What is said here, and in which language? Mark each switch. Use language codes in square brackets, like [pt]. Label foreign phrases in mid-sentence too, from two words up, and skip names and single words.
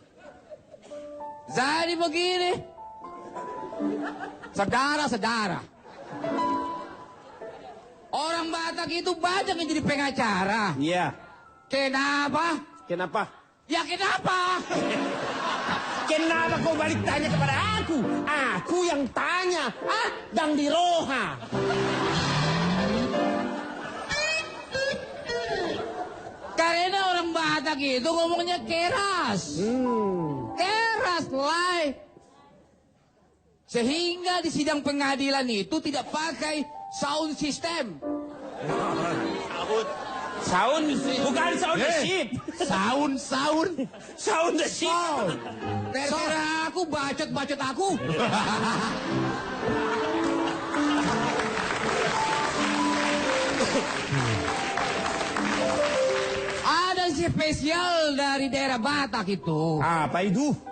[id] Jadi begini. Saudara-saudara. Orang Batak itu banyak yang jadi pengacara. Iya. Kenapa? Kenapa? Ya kenapa? Kenapa kau balik tanya kepada aku? Aku yang tanya. [bbc] Dang di roha. [id] Karena orang Batak itu ngomongnya keras. Keras, Lai. Sehingga di sidang pengadilan itu tidak pakai [en] sound system. [id] Sound, bukan [en] sound the ship. [id] Sound. [en] Sound the ship. [id] Terserah aku, bacot-bacot aku. Ada spesial dari daerah Batak itu. Apa itu?